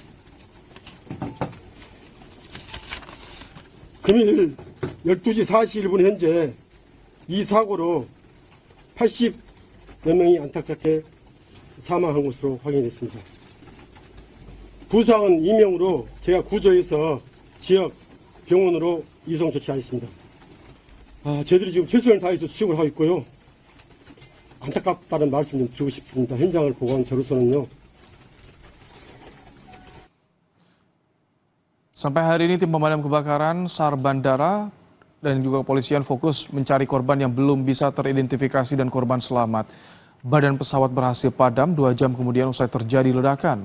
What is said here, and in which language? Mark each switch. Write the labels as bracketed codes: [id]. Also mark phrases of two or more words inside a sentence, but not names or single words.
[ko] 금일 12시 41분 현재 이 사고로 80여 명이 안타깝게 사망한 것으로 확인됐습니다. 부상은 2명으로 제가 구조해서 지역 병원으로 이송 조치하였습니다. 저희들이 지금 최선을 다해서 수색을 하고 있고요. 안타깝다는 말씀 좀 드리고 싶습니다. 현장을 보고한 저로서는요. [id] Sampai hari ini tim pemadam kebakaran, SAR Bandara, dan juga kepolisian fokus mencari korban yang belum bisa teridentifikasi dan korban selamat. Badan pesawat berhasil padam 2 jam kemudian usai terjadi ledakan.